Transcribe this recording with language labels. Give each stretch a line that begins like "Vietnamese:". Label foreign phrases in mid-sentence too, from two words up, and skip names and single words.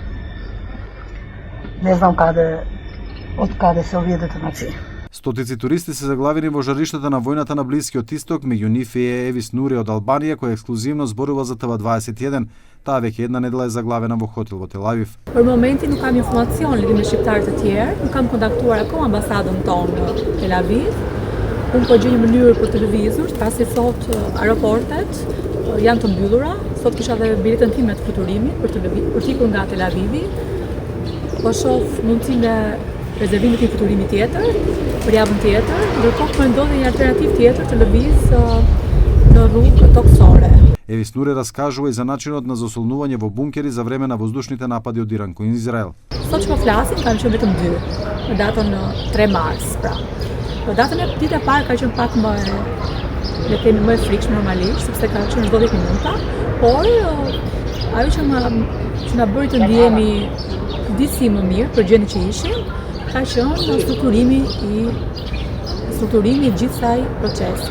Macedonian: Не знам од каде се овие детонации. Стотици туристи се заглавени во жариштата на војната на Блискиот Исток, меѓу нив е Евис Нури од Албанија, која ексклузивно зборува за ТВ21. Таа веќе една недела е заглавена во хотел во Тел Авив.
Albanian: Për momentin nuk kam informacion lidhur me shqiptarët e tjerë, nuk kam kontaktuar akoma ambasadën tonë në Tel Aviv. Unë po gjej një mënyrë për të lëvizur, pasi sot aeroportet janë të mbyllura. Sot kisha dhe biletën time të fluturimit për të ikur nga Tel Avivi. Po shoh mundësinë rezervimit të fluturimit tjetër për javën tjetër, ndërkohë po ndodhi një alternativë tjetër të lëviz në rrugë toksore.
Macedonian: Евис Нури раскажува и за начинот на засолнување во бункери за време на воздушните напади од Иран кон Израел.
Albanian: Sot që po flasim kanë qenë vetëm 2, në datën 3 mars, pra. Në datën e ditë e parë ka qenë pak më e frikshme normalisht, sepse ka qenë çdo 10 minuta, por ajo që na bëri të ndihemi disi më mirë për gjendjen që ishim, ka qenë strukturimi i gjithë kësaj procesi.